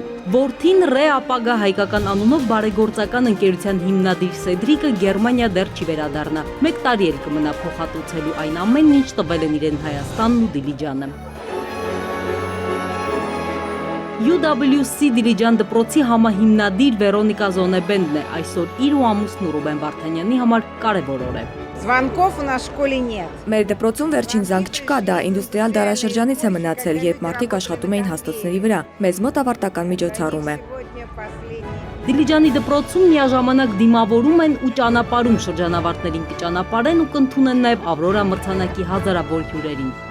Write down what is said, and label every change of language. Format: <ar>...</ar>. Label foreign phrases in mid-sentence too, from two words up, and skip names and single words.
<hy>Որդին Ռե ապագա հայկական անունով բարեգործական ընկերության հիմնադիր Սեդրիկը Գերմանիա դեռ չի վերադառնա։ 1 տարի էլ կմնա փոխհատուցելու այն ամենն, ինչ տվել են իրեն Հայաստանն ու Դիլիջանը։ UWC Դիլիջան դպրոցի համահիմնադիր Վերոնիկա Զոնեբենդն է այսօր իր ու ամուսնու Ռուբեն Վարդանյանի համար կարևոր օր է։</hy> <ru>Звонков у нас в школе нет.</ru> <hy>Մեր դպրոցում վերջին զանգ չկա, դա ինդուստրիալ դարաշրջանից է մնացել, երբ մարդիկ աշխատում էին հաստոցների վրա։ Մեզ մոտ ավարտական միջոցառում է։ Դիլիջանի դպրոցում միաժամանակ դիմավորում են ու ճանապարհում շրջանավարտներին կճանապարհեն ու կընդունեն նաև Ավրորա մրցանակի հազարավոր հյուրերին։</hy>